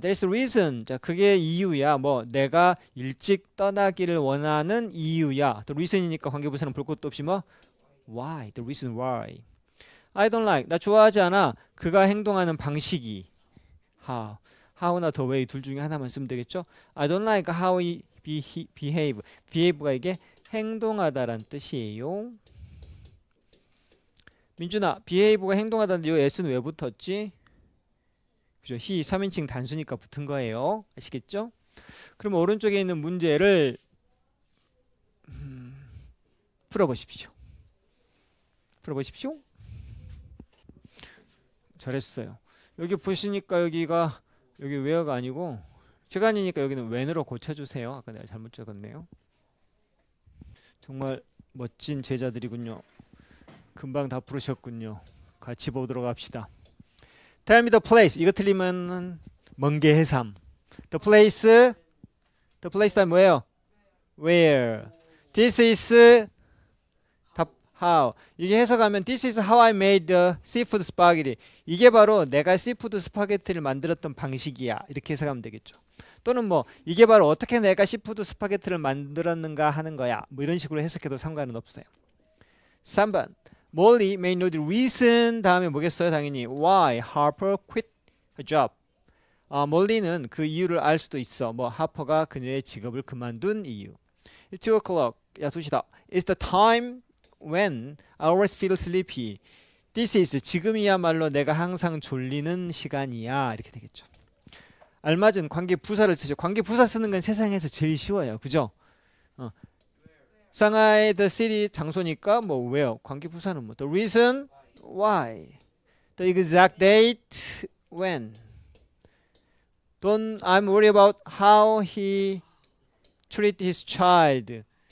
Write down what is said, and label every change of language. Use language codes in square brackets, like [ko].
[en] There's a reason. [ko] 자, 그게 이유야. 뭐 내가 일찍 떠나기를 원하는 이유야. The reason이니까 관계부사는 볼 것도 없이 뭐 why? [en] The reason why. I don't like. [ko] 나 좋아하지 않아. 그가 행동하는 방식이 how. how나 the way 둘 중에 하나만 쓰면 되겠죠. [en] I don't like how he behave. [ko] behave가 이게 행동하다란 뜻이에요. 민준아, behave가 행동하다는데 이 s는 왜 붙었지? 그죠? he 3인칭 단수니까 붙은 거예요. 아시겠죠? 그럼 오른쪽에 있는 문제를 풀어보십시오. 풀어보십시오. 잘했어요. 여기 보시니까 여기가 여기 where가 아니고 시간이니까 여기는 when으로 고쳐주세요. 아까 내가 잘못 적었네요. 정말 멋진 제자들이군요. 금방 다 부르셨군요. 같이 보도록 합시다. [en] Tell me the place. [ko] 이거 틀리면 먼게 해삼. The place 다음 뭐예요? [en] Where. This is how. [ko] 이게 해석하면 [en] This is how I made the seafood spaghetti. [ko] 이게 바로 내가 시푸드 스파게티를 만들었던 방식이야. 이렇게 해석하면 되겠죠. 또는 뭐 이게 바로 어떻게 내가 시푸드 스파게티를 만들었는가 하는 거야. 뭐 이런 식으로 해석해도 상관은 없어요. 3번. [en] Molly may know the reason [ko] 다음에 뭐겠어요? 당연히 [en] why Harper quit her job. [ko] 몰리는 그 이유를 알 수도 있어. 뭐 하퍼가 그녀의 직업을 그만둔 이유. [en] It's 2 o'clock. [ko] 야 2시다. [en] It's the time when I always feel sleepy. This is [ko] 지금이야말로 내가 항상 졸리는 시간이야. 이렇게 되겠죠. 알맞은 관계 부사를 쓰죠. 관계 부사 쓰는 건 세상에서 제일 쉬워요. 그죠? [en] 상하이 the city [ko] 장소니까 뭐 [en] where [ko] 관계 부사는 뭐 [en] the reason why the exact date when don't I'm worried about how he treat his child.